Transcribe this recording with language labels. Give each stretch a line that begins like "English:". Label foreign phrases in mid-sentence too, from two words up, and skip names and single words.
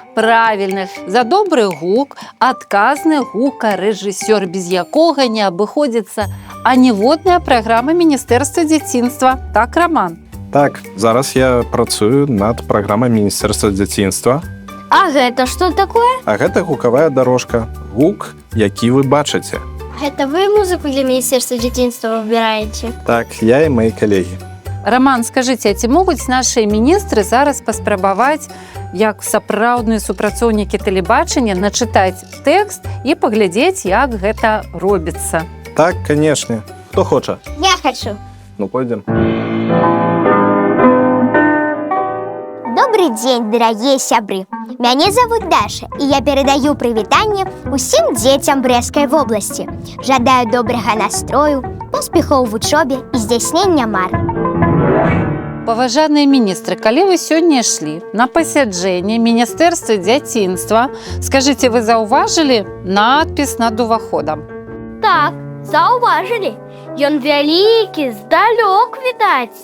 Belarusian: Правільна, за добры гук адказны гукарэжысёр, без якога не абыходзіцца аніводная праграма міністэрства дзяцінства. Так, Роман? Так, зараз я працую над праграмай міністэрства дзяцінства. А гэта што такое? А гэта гукавая дарожка. Гук, які вы бачыце.
Russian: Это вы музыку для Министерства детства выбираете?
Belarusian: Так, я і мои калегі. Роман, скажыце, а ці могуць нашыя міністры зараз паспрабаваць, як сапраўдныя супрацоўнікі тэлебачання, начытаць тэкст і паглядзець, як гэта робіцца? Так, канешне. Хто хоча?
Russian: Я хочу. Ну, пойдем. Добрый день, дорогие сябры. Меня зовут Даша, и я передаю привитание усім детям
Belarusian: Брэсцкай вобласці. Жадаю добрага настрою, поспехаў
Russian: в учобе и
Belarusian: здзяйснення мар. Паважаныя міністры, калі вы сёння ішлі на пасяджэнне міністэрства дзяцінства, скажыце, вы заўважылі надпіс над уваходам? Так, заўважылі. Ён вялікі, здалёк відаць.